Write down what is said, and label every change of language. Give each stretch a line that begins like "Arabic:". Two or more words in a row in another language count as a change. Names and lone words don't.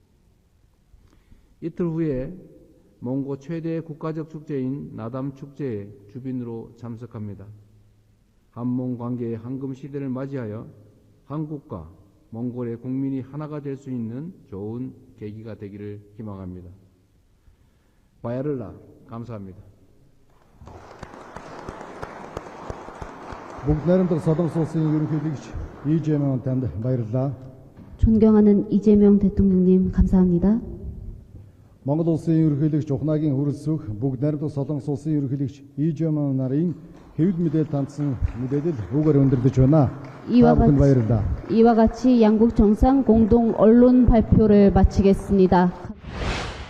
Korean: 이틀 후에 몽고 최대의 국가적 축제인 나담 축제에 주빈으로 참석합니다. 한몽 관계의 황금 시대를 맞이하여 한국과 몽골의 국민이 하나가 될 수 있는 좋은 계기가 되기를 희망합니다. 바야를라 감사합니다.
Mongolian: Бүгд найрамдах Солонгос улсын ерөнхийлөгч Ижемэн танд баярлалаа.
Korean: 존경하는 이재명 대통령님 감사합니다.
Mongolian: Монгол улсын ерөнхийлөгч Ухнагийн хүрэлцэх бүгд найрамдах Солонгос улсын ерөнхийлөгч Ижемэн нарын хэвлэл мэдээлэл хандсан мэдээлэл үгээр өндөрлөж байна.
Korean: 이와
Mongolian: та бүхэнд баярлалаа.
Korean: 이와 같이 양국 정상 공동 언론 발표를 마치겠습니다.